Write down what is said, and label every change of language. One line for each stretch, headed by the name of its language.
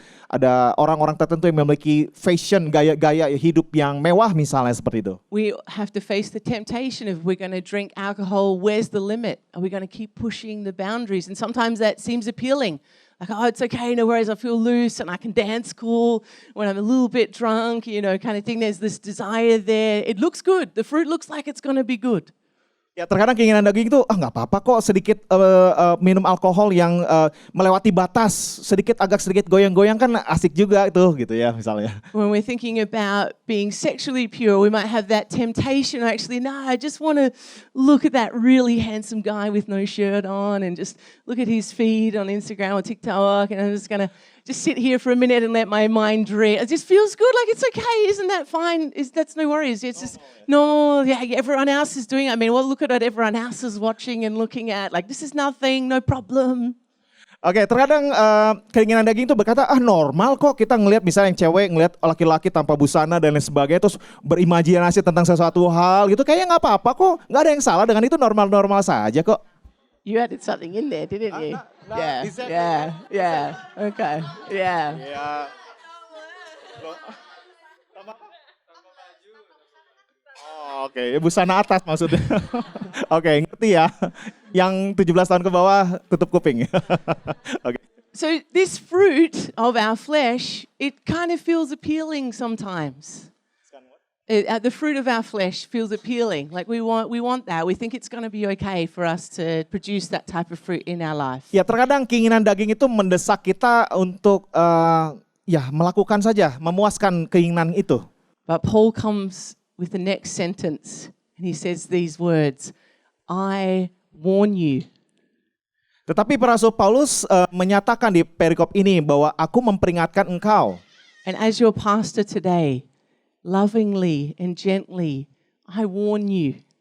Indonesian: Ada orang-orang tertentu yang memiliki fashion, gaya hidup yang mewah misalnya seperti itu.
English: We have to face the temptation of we're going to drink alcohol. Where's the limit? Are we going to keep pushing the boundaries? And sometimes that seems appealing. Like, oh, it's okay, no worries, I feel loose and I can dance cool when I'm a little bit drunk, kind of thing. There's this desire there. It looks good. The fruit looks like it's going to be good.
Indonesian: Ya, terkadang keinginan daging itu nggak apa-apa kok sedikit minum alkohol yang melewati batas, agak sedikit goyang-goyang kan asik juga itu gitu ya misalnya.
English: When we're thinking about being sexually pure, we might have that temptation. Actually, no, I just want to look at that really handsome guy with no shirt on and just look at his feed on Instagram or TikTok, and I'm just gonna just sit here for a minute and let my mind drift. It just feels good, like it's okay, isn't that fine? That's no worries. It's just normal. Yeah, everyone else is doing it. I mean, well, look at what everyone else is watching and looking at. Like, this is nothing, no problem.
Indonesian: Oke, terkadang keinginan daging itu berkata, normal kok kita ngelihat misalnya yang cewek ngelihat laki-laki tanpa busana dan lain sebagainya, terus berimajinasi tentang sesuatu hal gitu, kayaknya nggak apa-apa kok, nggak ada yang salah dengan itu, normal-normal saja kok.
English: You added something in there, didn't you? No, yeah, exactly. yeah, okay, yeah.
Indonesian: Ya. Oh, oke, busana atas maksudnya. Oke, ngerti ya. Yang 17 tahun ke bawah tutup kuping. Oke.
English: So this fruit of our flesh, it kind of feels appealing sometimes. The fruit of our flesh feels appealing. Like we want that. We think it's going to be okay for us to produce that type of fruit in our life.
Indonesian: Ya, terkadang keinginan daging itu mendesak kita untuk melakukan saja, memuaskan keinginan itu.
English: But Paul comes with the next sentence and he says these words, I warn you.
Indonesian: Tetapi Rasul Paulus menyatakan di perikop ini bahwa aku memperingatkan engkau.
English: And as your pastor today, lovingly and gently, I warn you.